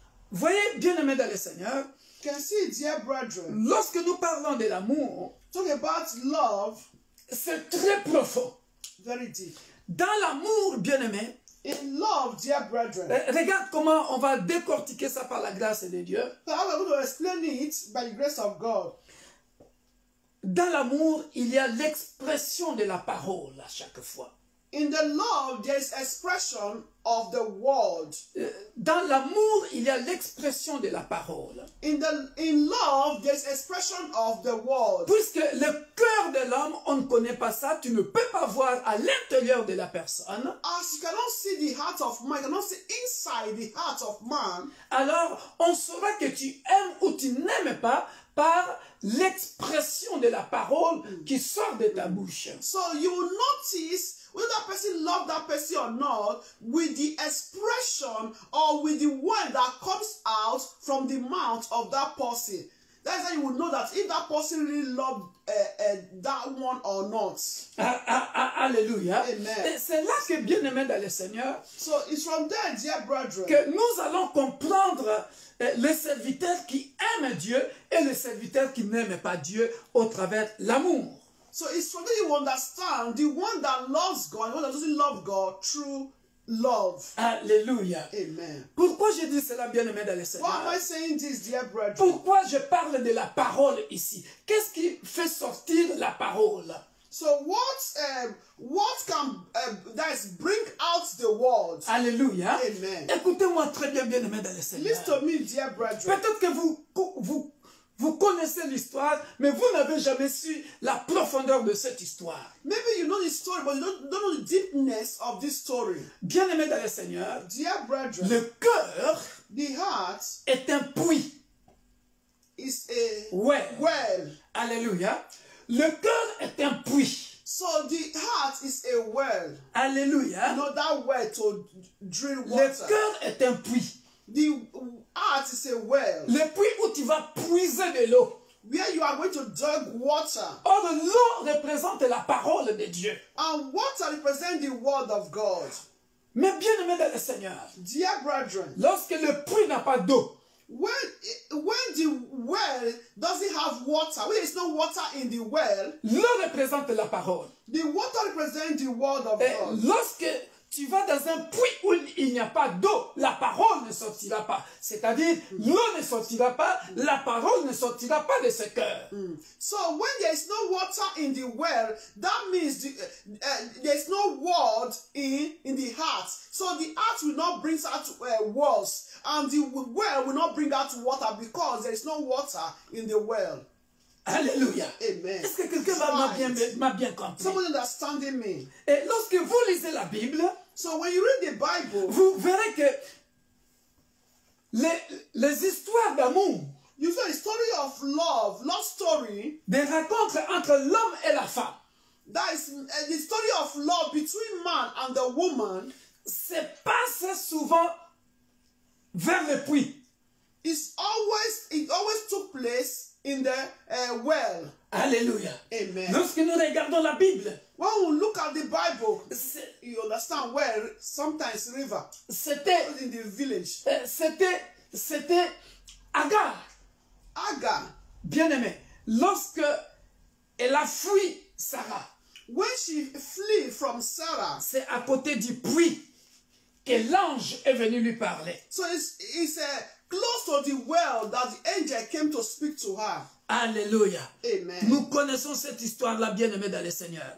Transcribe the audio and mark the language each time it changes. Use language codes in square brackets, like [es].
[fr] Voyez, bien-aimé dans le Seigneur, [en] can see, dear brethren, [fr] lorsque nous parlons de l'amour, [en] talk about love, [fr] c'est très profond. [en] Very deep. [fr] Dans l'amour, bien-aimé, [en] in love, dear brethren. [fr] Regarde comment on va décortiquer ça par la grâce de Dieu. [en] So I'm going to explain it by the grace of God. [fr] Dans l'amour, il y a l'expression de la parole à chaque fois. [en] In the love, there is expression of the word. [fr] Dans l'amour, il y a l'expression de la parole. [en] In love, there is expression of the word. [fr] Puisque le cœur de l'homme, on ne connaît pas ça, tu ne peux pas voir à l'intérieur de la personne. [en] As you cannot see the heart of man, you cannot see inside the heart of man. [fr] Alors, on saura que tu aimes ou tu n'aimes pas par l'expression de la parole qui sort de ta bouche. [en] So you will notice whether that person love that person or not, with the expression or with the word that comes out from the mouth of that person. That's how you will know that if that person really loved that one or not. Alléluia. Amen. [fr] C'est là que, bien-aimés dans le Seigneur, [en] So it's from there, dear brethren, [fr] que nous allons comprendre les serviteurs qui aiment Dieu et les serviteurs qui n'aiment pas Dieu au travers de l'amour. [en] So it's from there you understand the one that loves God, the one that doesn't love God through love. Alléluia. Amen. [fr] Pourquoi je dis cela, bien-aimé dans le Seigneur? [en] Why am I saying this, dear brethren? [fr] Pourquoi je parle de la parole ici? Qu'est-ce qui fait sortir la parole? [en] So what can that is bring out the word? Alléluia. Amen. [fr] Écoutez-moi très bien, bien-aimé dans le Seigneur. [en] Listen to me, dear brethren. [fr] Peut-être que vous connaissez l'histoire, mais vous n'avez jamais su la profondeur de cette histoire. [en] Maybe you know the story, but you don't know the deepness of this story. [fr] Bien-aimé dans le Seigneur, [en] Dear brethren, [fr] le cœur [en] the heart [fr] est un puits. [en] is a [fr] well. Alléluia. Le cœur est un puits. [en] So the heart is a well. Alléluia. You know that well to drill [fr] Le [en] water. [fr] cœur est un puits. [en] The heart is a well. [fr] Le puits où tu vas puiser de l'eau. [en] Where you are going to dig water. [fr] Or, l'eau représente la parole de Dieu. [en] And water represents the word of God. [fr] Mais bien aimé dans le Seigneur, [en] Dear brethren, [fr] lorsque le puits n'a pas d'eau, [en] when the well doesn't have water, when there is no water in the well, [fr] l'eau représente la parole. [en] the water represents the word of [fr] Et [en] God. [fr] lorsque tu vas dans un puits où il n'y a pas d'eau, la parole ne sortira pas. C'est-à-dire, l'eau ne sortira pas, la parole ne sortira pas de ce cœur. [en] So when there is no water in the well, that means there is no word in the heart. So the heart will not bring out words, and the well will not bring out water because there is no water in the well. Alléluia. Amen. [fr] Est-ce que quelqu'un m'a bien compris? [en] Someone understanding me? [fr] Et lorsque vous lisez la Bible, [en] So when you read the Bible, [fr] vous verrez que les histoires d'amour, [en] you see a story of love story, [fr] des rencontres entre l'homme et la femme, [en] that is the story of love between man and the woman, [fr] se passe souvent vers le puits. [en] it always took place in the well. Alléluia. Amen. [fr] Lorsque nous regardons la Bible, [en] When we look at the Bible, you understand where sometimes river [fr] c'était [en] in the village. [fr] C'était Agar, [en] Agar, [fr] bien-aimé, lorsque elle a fui Sarah, [en] when she flee from Sarah, [fr] c'est à côté du puits que l'ange est venu lui parler. [en] so it's close to the well that the angel came to speak to her. Alléluia. Amen. [fr] Nous connaissons cette histoire-là, bien-aimé dans le Seigneur.